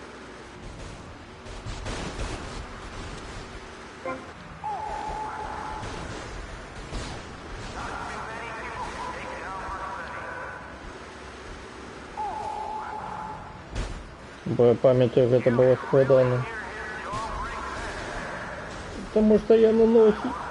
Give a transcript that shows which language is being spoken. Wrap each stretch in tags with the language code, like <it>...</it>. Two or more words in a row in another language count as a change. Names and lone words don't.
<uk>Бо я пам'ятаю,</uk> <be>гэта было складано.</be> <uk>Тому що я на носі.</uk>